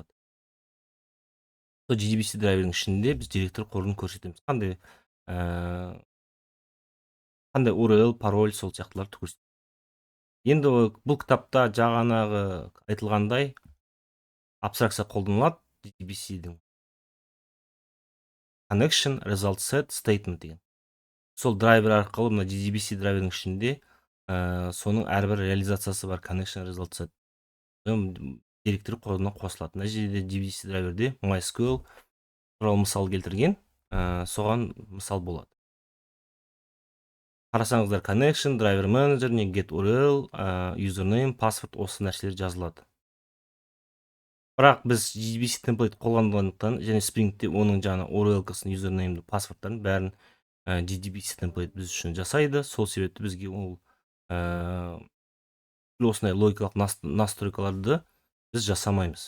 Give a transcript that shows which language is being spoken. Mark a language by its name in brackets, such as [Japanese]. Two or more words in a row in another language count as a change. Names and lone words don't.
[Kazakh] Сол JDBC драйвердің ішінде біз директор қорын көрсетеміз. Қандай URL, пароль, сол сияқтыларды көрсетеміз. Енді бұл кітапта жаңағы айтылғандай абстракция қолданылады. JDBC-дің [English] connection, result set, statement [Kazakh] деген. Сол драйвер арқылы мына JDBC драйвердің ішінде соның әрбір реализациясы бар, [English] connection, result set. [Kazakh] Директор қорына қосылады. Мына жерде JDBC драйверде MySQL туралы мысал келтірген, соған мысал болады. Қарасаңыздар, [English] connection, driver manager, get URL, username, password, [Kazakh] осы нәрселер жазылады. Бірақ біз JDBC template қолданғандықтан және Spring'те оның жаңа URL-касын, username, passwordтарын бәрін JDBC template біз үшін жасайды. Сол себепті бізге ол осындай логикалық настройкаларды біз жасамаймыз.